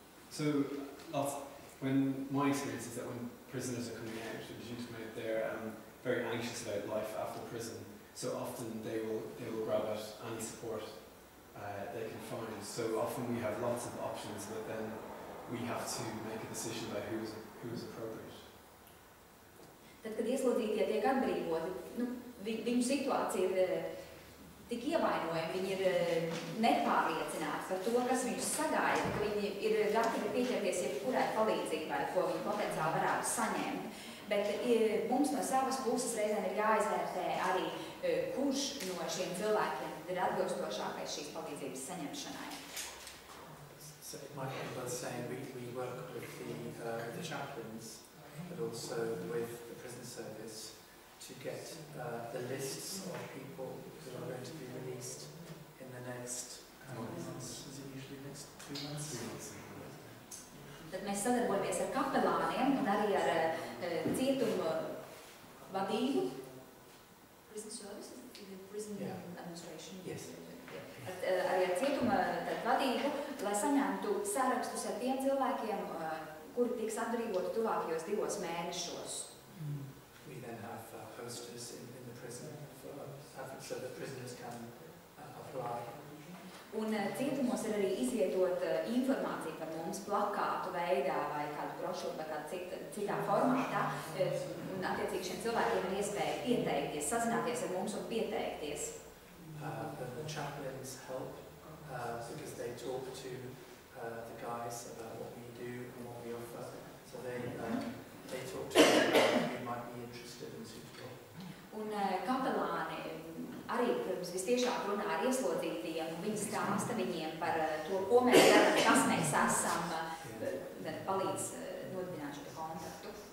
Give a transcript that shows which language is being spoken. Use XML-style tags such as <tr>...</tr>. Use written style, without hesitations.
<en>So when my experience is that when prisoners are coming out, they're very anxious about life after prison. So often they will grab at any support they can find. So often we have lots of options, but then we have to make a decision about who's appropriate.</en> <lv>Tad, kad ieslodzītie tiek atbrīvoti, viņu situācija ir tik ievainojama, viņi ir nepārliecināti par to, kas viņus sagaida, ka viņi ir gatavi pieķerties jebkurai palīdzībai, ko viņi potenciāli varētu saņemt. Bet mums no savas puses reizēm ir jāizvērtē arī, kurš no šiem cilvēkiem ir atbilstošākais šīs palīdzības saņemšanai.</lv> <en>So it might be worth saying we work with the chaplains, but also with the prison service to get the lists of people who are going to be released in the next months. Is it usually next 2 months?</en> <lv>Tad mēs sadarbojamies ar kapelāniem un arī ar cietumu vadību.</lv> <en>Prison services? Prison administration? Yes.</en> <lv>Arī ar cietuma vadību, lai saņemtu sārakstus ar tiem cilvēkiem, kuri tiks atbrīvoti tuvākajos 2 mēnešos.</lv> <en>We then have posters in the prison so that prisoners can apply.</en> <lv>Un cietumos ir arī izvietot informāciju par mums, mums plakātu veidā vai kādu brošūru vai kādu citā formātā. Un attiecīgi šiem cilvēkiem ir iespēja pieteikties, sazināties ar mums un pieteikties.</lv> <en>The chaplains help because they talk to the guys about what we do and what we offer. So they talk to people who might be interested and suitable.</en> <lv>Un kapelāni arī, protams, vistiešāk runā ar ieslodzītajiem, un viņi stāsta viņiem par to, ko mēs darām, kas mēs esam, palīdz nodibināt šo kontaktu.</lv>